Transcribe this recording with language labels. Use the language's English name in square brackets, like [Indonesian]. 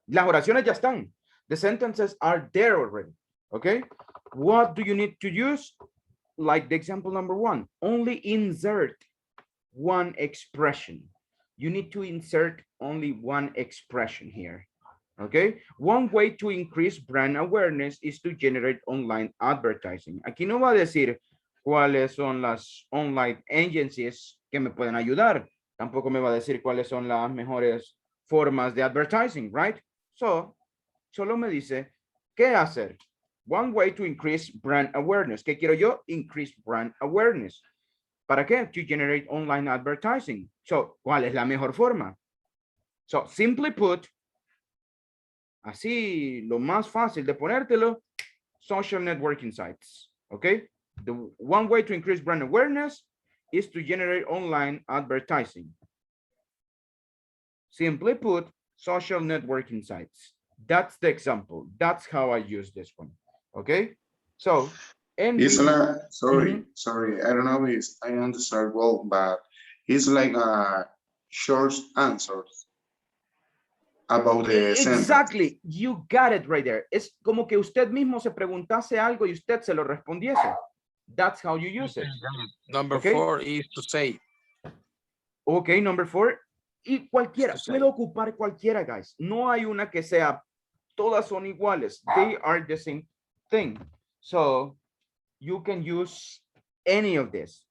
[Spanish] Las oraciones ya están. [English] The sentences are there already. Okay. What do you need to use? like the example number 1, only insert one expression. You need to insert only one expression here. Okay, one way to increase brand awareness is to generate online advertising. [Spanish] Aquí no va a decir cuáles son las [English] online agencies [Spanish] que me pueden ayudar. Tampoco me va a decir cuáles son las mejores formas de advertising, [English] right? [Spanish] So, solo me dice qué hacer. [English] One way to increase brand awareness. [Spanish] ¿Qué quiero yo? [English] Increase brand awareness. [Spanish] ¿Para qué? [English] To generate online advertising. [Spanish] So, ¿cuál es la mejor forma? [English] So, simply put, [Spanish] así, lo más fácil de ponértelo, [English] social networking sites, okay? The one way to increase brand awareness is to generate online advertising. Simply put, social networking sites. That's the example. That's how I use this one, okay? So, and It's we- like, sorry, Mhm. sorry, I don't know if I understand well, but it's like a short answers about the sentence. Exactly, you got it right there. [Spanish] Es como que usted mismo se preguntase algo y usted se lo respondiese. [English] That's how you use it. Number Okay. 4 is to say. Ok, number 4. [Spanish] Y cualquiera, [English] To say. [Spanish] puedo ocupar cualquiera, [English] guys. [Spanish] No hay una que sea, todas son iguales. [English] They are the same thing. So, you can use any of this.